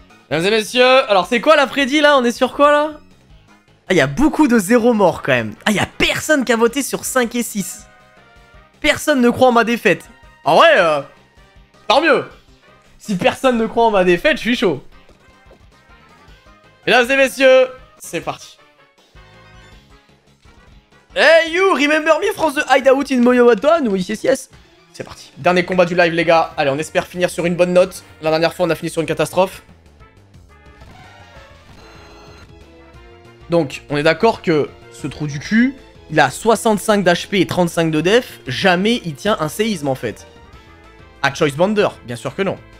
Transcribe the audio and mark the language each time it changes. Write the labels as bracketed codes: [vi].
[fr] Mesdames et messieurs, alors c'est quoi la prédit là? On est sur quoi là? Ah, il y a beaucoup de 0 morts quand même. Ah, il y a personne qui a voté sur 5 et 6. Personne ne croit en ma défaite. En vrai, tant mieux. Si personne ne croit en ma défaite, je suis chaud. Mesdames et messieurs, c'est parti. [en] Hey you, remember me from the hideout in Moyowaton? [fr] Oui, yes, yes. C'est parti. Dernier combat du live, les gars. Allez, on espère finir sur une bonne note. La dernière fois, on a fini sur une catastrophe. Donc, on est d'accord que ce trou du cul, il a 65 d'HP et 35 de def. Jamais il tient un séisme, en fait. À Choice Bonder, bien sûr que non.